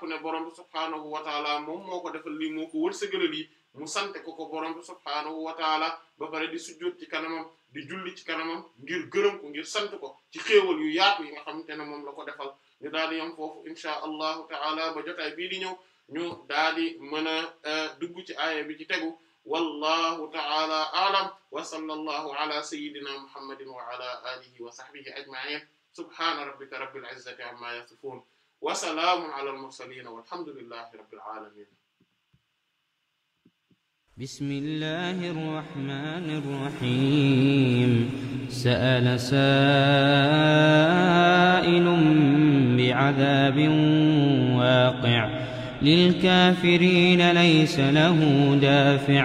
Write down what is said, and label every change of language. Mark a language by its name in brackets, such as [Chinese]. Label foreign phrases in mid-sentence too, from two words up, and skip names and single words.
[Wolof] ne borom bi [Arabic] سبحانه وتعالى [Wolof] moom moo ko defal lii moo ko wërsëgalal lii mu sante ko borom bi [Arabic] سبحانه وتعالى [Wolof] ba pare di sujjóot ci kanamam di julli ci kanamam ngir gërëm ko ngir sant ko ci xéewal yu yaatu yi nga xamante ne moom la ko defal ñu daal di yam foofu [Arabic] إن شاء الله تعالى [Wolof] ba jotaay bii di ñëw ñu daal di mën a dugg ci aaya bi ci tegu [Arabic] والله تعالى أعلم وصلى الله على سيدنا محمد وعلى آله وصحبه أجمعين سبحان ربك رب العزة عما يصفون وسلام على المرسلين والحمد لله رب العالمين بسم الله الرحمن الرحيم سأل سائل بعذاب واقع للكافرين ليس له دافع